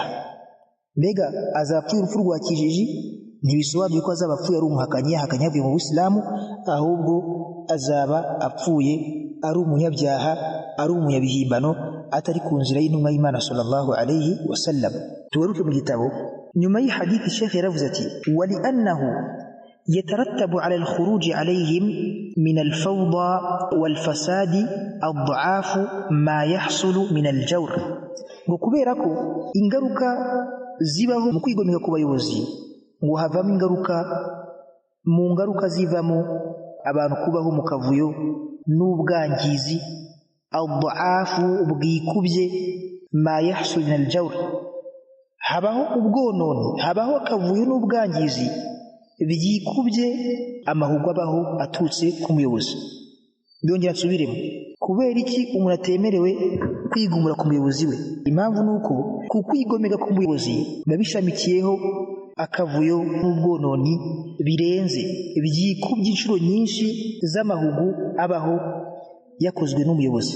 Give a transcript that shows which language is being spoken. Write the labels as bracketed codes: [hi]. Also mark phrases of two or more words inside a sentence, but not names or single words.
[rw] Mbega azaba apfuye urupfu rwa kijiji ntibisobanuye ko azaba apfuye ari umuhakanyi, yahakanye yavuye mu Buislamu, ahubwo azaba apfuye ari umunyabyaha, ari umunyabihimbano, atari ku nzira y'intumwa y'Imana [ar] صلى الله عليه وسلم. [rw] Tugaruke mu gitabo. Nyuma y'ihadithi Sheikh yaravuze ati [ar] ولأنه يترتب على الخروج عليهم من الفوضى والفساد أضعاف ما يحصل من الجور. [rw] Ngo kubera ko ingaruka zibaho mu kwigomeka ku bayobozi, ngo havamo ingaruka, mu ngaruka zivamo abantu kubaho mu kavuyo n'ubwangizi, ad-da'afu bwikubye, [ar] ما يحصل من الجور, [rw] habaho ubwononi, habaho akavuyo n'ubwangizi byikubye amahugu abaho aturutse ku muyobozi. Byongera nsubiremo, kubera iki umuntu atemerewe kwigumura ku muyobozi we? Impamvu nuko ku kwigomeka ku muyobozi babishamikiyeho akavuyo n'ubwononi birenze, byikubye inshuro nyinshi z'amahugu abaho yakozwe n'umuyobozi.